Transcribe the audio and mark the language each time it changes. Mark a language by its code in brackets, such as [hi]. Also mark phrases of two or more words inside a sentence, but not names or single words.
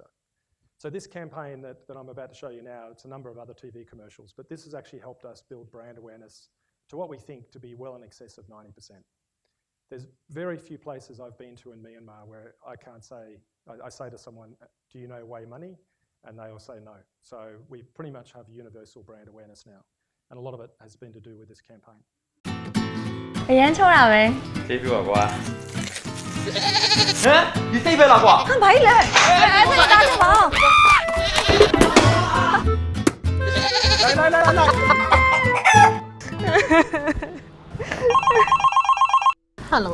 [en] So this campaign that I'm about to show you now, it's a number of other TV commercials, but this has actually helped us build brand awareness to what we think to be well in excess of 90%. There's very few places I've been to in Myanmar where I say to someone, do you know Way Money? And they all say no. So we pretty much have universal brand awareness now. And a lot of it has been to do with this campaign. [my] အရန်ချောတာပဲ ကျေးဇူးပါကွာ ဟမ်ဒီစိတ်ပဲလားကွာ ဟာဘာလဲအဲ့ဒါတားချင်ပါ ဟယ်လို